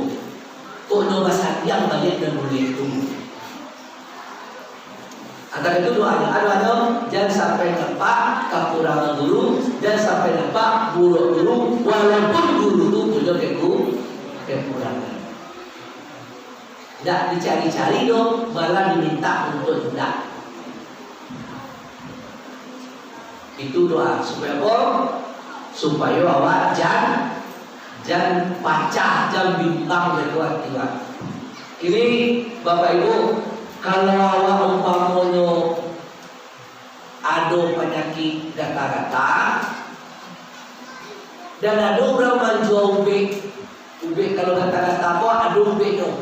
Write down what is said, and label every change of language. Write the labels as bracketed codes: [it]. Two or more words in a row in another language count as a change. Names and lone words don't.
[id] Kok nyoba yang banyak dan boleh itu. Antara itu doanya, jangan sampai nampak kekurangan guru, jangan sampai nampak buruk guru, walaupun guru itu punya kekurangan. Tidak dicari-cari dong, malah diminta untuk tidak. Itu doa supaya apa? Supaya [min] awak jangan pacah, [id] jangan bimbang berkuat-kuat. Ini Bapak Ibu, kalau awak umpamanya ada penyakit gata-gata dan ada orang menjual ubek kalau gata-gata apa ada ubek dong.